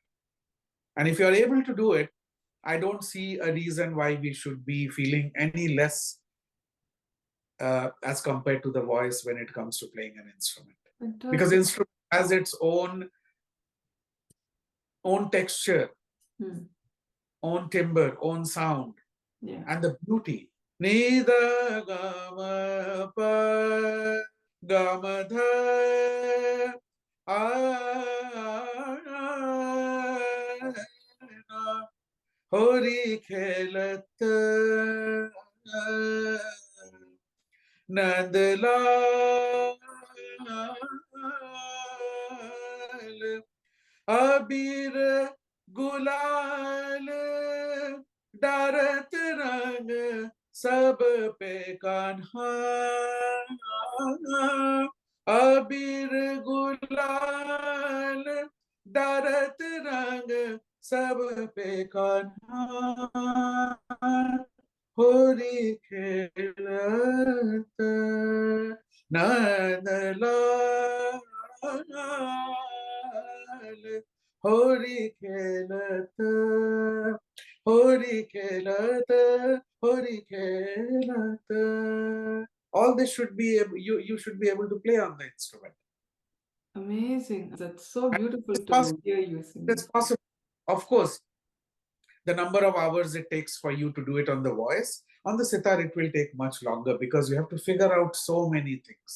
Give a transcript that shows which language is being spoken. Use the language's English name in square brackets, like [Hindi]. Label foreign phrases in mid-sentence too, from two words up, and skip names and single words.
[English] And if you are able to do it, I don't see a reason why we should be feeling any less as compared to the voice when it comes to playing an instrument. Fantastic. Because instrument has its own texture, own timbre, own sound, and the beauty. [Hindi] निदा गमा प गमा ध होरी खेलत नंदलाल अबीर गुलाल डरत रंग सब पे कान्हा अबीर गुलाल डरत रंग सब पे कान्हा होरी खेलत नंदलाल होरी खेलत होरी खेलत होरी खेलत. [English] All this should be you should be able to play on the instrument. Amazing. That's so beautiful to hear you sing. It's possible. Of course, the number of hours it takes for you to do it on the voice, on the sitar it will take much longer because you have to figure out so many things.